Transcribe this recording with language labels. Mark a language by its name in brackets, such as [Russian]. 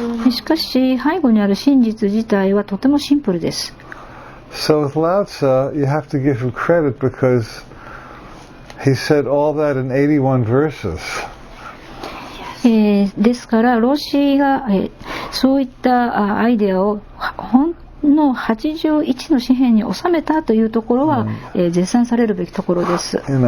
[Japanese] しかし背後にある真実自体はとてもシンプルです。 [English] So with Lao Tzu, you have to give him credit because he said all that in 81 verses. [Japanese] ですから老子が、そういったアイデアをほんの81の詩篇に収めたというところは、絶賛されるべきところです。